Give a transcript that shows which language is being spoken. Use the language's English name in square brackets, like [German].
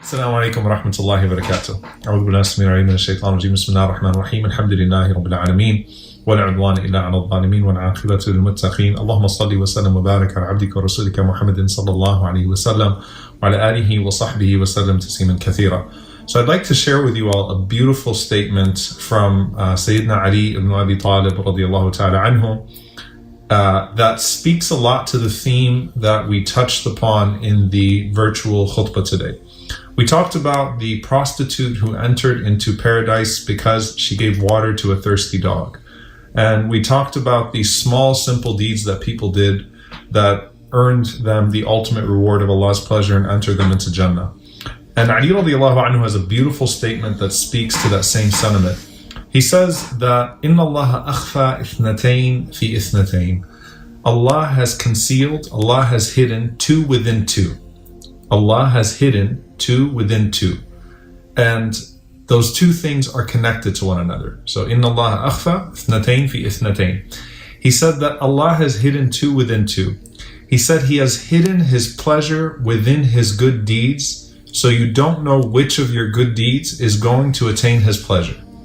[Arabic] السلام عليكم ورحمة الله وبركاته. أعوذ بالله السميع العليم من الشيطان الرجيم. بسم الله الرحمن الرحيم. الحمد لله رب العالمين ولا عدوان إلا على الظالمين والعاقبة للمتقين. اللهم صل وسلم وبارك على عبدك ورسولك محمد صلى الله عليه وسلم وعلى آله وصحبه وسلم تسليما كثيرا. [English] So I'd like to share with you all a beautiful statement from Sayyidina Ali ibn Abi Talib radiyallahu ta'ala anhu that speaks a lot to the theme that we touched upon in the virtual khutbah today. We talked about the prostitute who entered into paradise because she gave water to a thirsty dog. And we talked about the small, simple deeds that people did that earned them the ultimate reward of Allah's pleasure and entered them into Jannah. And Ali radiallahu anhu has a beautiful statement that speaks to that same sentiment. He says that [Arabic] إِنَّ اللَّهَ أَخْفَى إِثْنَتَيْن فِي إِثْنَتَيْن. [English] Allah has concealed, Allah has hidden two within two. Allah has hidden two within two. And those two things are connected to one another. [Arabic] So إِنَّ اللَّهَ أَخْفَى إِثْنَتَيْن فِي إِثْنَتَيْن. [English] He said that Allah has hidden two within two. He said He has hidden His pleasure within His good deeds, so you don't know which of your good deeds is going to attain His pleasure.